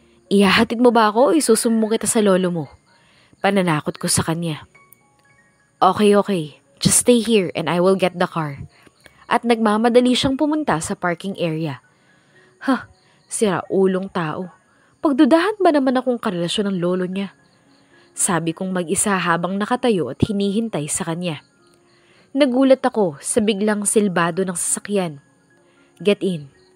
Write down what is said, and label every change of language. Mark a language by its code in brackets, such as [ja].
[tl] Ihahatid mo ba ako o isusumbong kita sa lolo mo? Pananakot ko sa kanya. Okay. [en] Just stay here and I will get the car. [tl] At nagmamadali siyang pumunta sa parking area. Sira ulong tao. Pagdudahan ba naman akong karelasyon ng lolo niya? Sabi kong mag-isa habang nakatayo at hinihintay sa kanya. Nagulat ako sa biglang silbado ng sasakyan. [en] Get in.